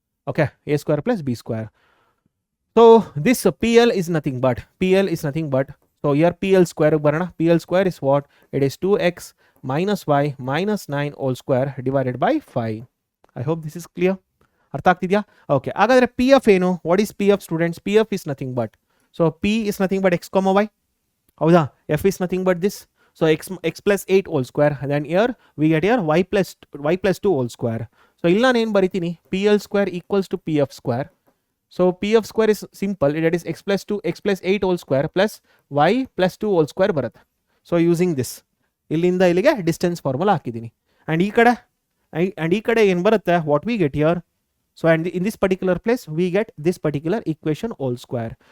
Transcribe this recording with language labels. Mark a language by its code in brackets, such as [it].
[en] Okay, a square plus b square. So this PL is nothing but so here PL square [kn] barana. [en] PL square is what? It is 2x minus y minus 9 all square divided by 5. I hope this is clear. [kn] ಅರ್ಥ ಆಗ್ತಿದೆಯಾ? [en] okay, [kn] ಹಾಗಾದರೆ [en] P F [kn] ಏನು? [en] What is P F students? P F is nothing but P is nothing but X, Y. [kn] ಹೌದಾ? [en] F is nothing but this. So X plus 8 whole square. Then here we get here Y plus 2 whole square. So [kn] ಇಲ್ಲಿ ನಾನು ಏನು ಬರಿತೀನಿ? [en] P L square equals to P F square. So P F square is simple, it is X plus 8 whole square plus Y plus 2 whole square [kn] ಬರುತ್ತೆ. [en] so using this [kn] ಇಲ್ಲಿಂದ ಇಲ್ಲಿಗೆ [en] distance formula [kn] ಹಾಕಿದ್ದೀನಿ. [en] and [kn] ಈ ಕಡೆ ಏನು ಬರುತ್ತೆ? [en] What we get here? So and in this particular place we get this particular equation whole square.